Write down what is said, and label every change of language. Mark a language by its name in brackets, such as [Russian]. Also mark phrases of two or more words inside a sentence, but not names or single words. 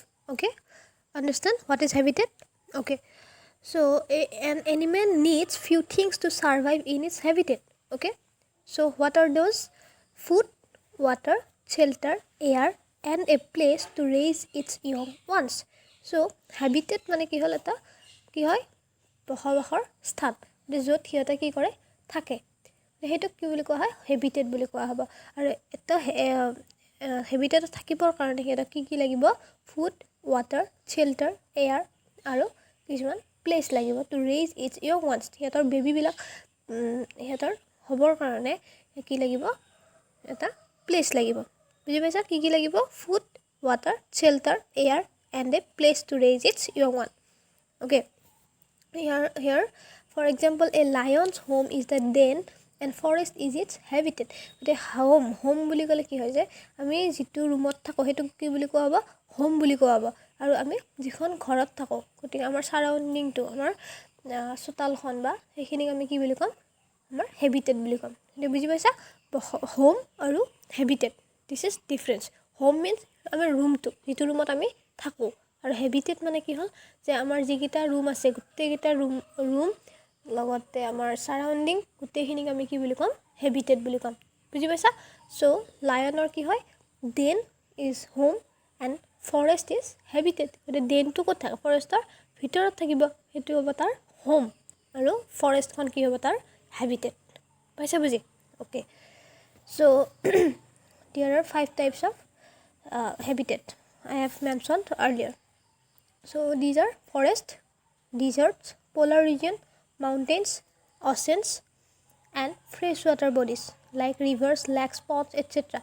[English] Okay, understand what is habitat? Okay, so an animal needs few things to survive in its habitat. Okay, so what are those? Food, water, shelter, air, and a place to raise its young ones. So habitat [Assamese] মানে কি হল এটা কি হয় বসবাসৰ স্থান য'ত সিহঁতে কি কৰে থাকে সেইটো কি বুলি কোৱা হয় হেবিটেট বুলি কোৱা হ'ব আৰু এটা হেবিটেট থাকিবৰ কাৰণে সিহঁতক কি লাগিব [English] food water shelter air [Assamese] আৰু কিছুমান প্লেস লাগিব [English] to raise its young ones [Assamese] সিহঁতৰ বেবিবিলাক সিহঁতৰ হবৰ কাৰণে কি লাগিব এটা প্লেস লাগিব বুজি পাইছা কি লাগিব [English] food water shelter air and a place to raise its young one. Okay, here for example a lion's home is the den and forest is its habitat. The home [Assamese] বুলি ক'লে কি হয় যে আমি যেটো ৰুমত থাকো হেতু কি বুলি কোৱা হ'ব হোম বুলি কোৱা হ'ব আৰু আমি যিখন ঘৰত থাকো গতিকে আমাৰ সাৰাউন্ডিং টু আমাৰ চোতালখন বা সেইখিনি আমি কি বুলি কম আমাৰ হেবিটেট বুলি কম এটা বুজি পাইছা হোম আৰু হেবিটেট [English] this is difference home means [Assamese] আমাৰ ৰুমটো যেটো ৰুমত আমি থাকো আৰু হেবিটেট মানে কি হল যে আমাৰ যিকিটা ৰুম আছে গুটেকিটা ৰুম লগতে আমাৰ সাৰাউন্ডিং গুটেখিনিক আমি কি বুলি কম হেবিটেট বুলি কম বুজি পাইছা সো লায়নৰ কি হয় [English] den is home and forest is habitat [Assamese] মানে দেনটো ক'ত থাকে ফৰেষ্টৰ ভিতৰত থাকিব হেতু হ'ব তাৰ হোম আৰু ফৰেষ্টখন কি হ'ব তাৰ habitat পাইছা বুজি [English] okay so there are 5 types of habitat I have mentioned earlier. So these are forest, deserts, polar region, mountains, oceans and freshwater bodies like rivers, lakes, ponds, etc.